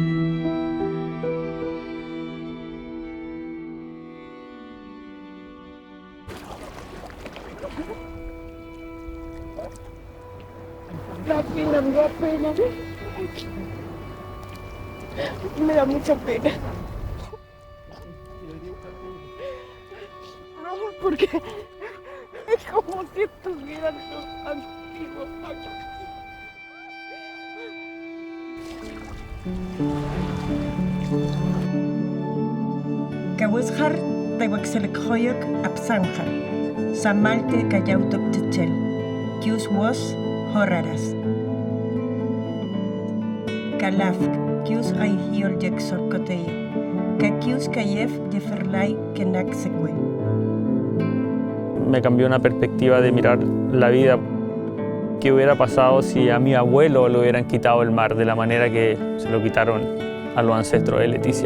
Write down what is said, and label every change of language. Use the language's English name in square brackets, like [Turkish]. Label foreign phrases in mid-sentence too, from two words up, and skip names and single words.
[Spanish] La pena, me da pena. Me da mucha pena. No, porque es como si estuvieran antiguos aquí. [Qawasqar] Kawésqar National Absanjar, Samalte Cayautoc Techel, Kius was Horaras. Kalaf, Kius Aihiol Jaxor Coteyo, Kakius Kayef Jeferlai Kenaxekwe. [Spanish] Me cambió una perspectiva de mirar la vida. ¿Qué hubiera pasado si a mi abuelo le hubieran quitado el mar de la manera que se lo quitaron a los ancestros de Leticia?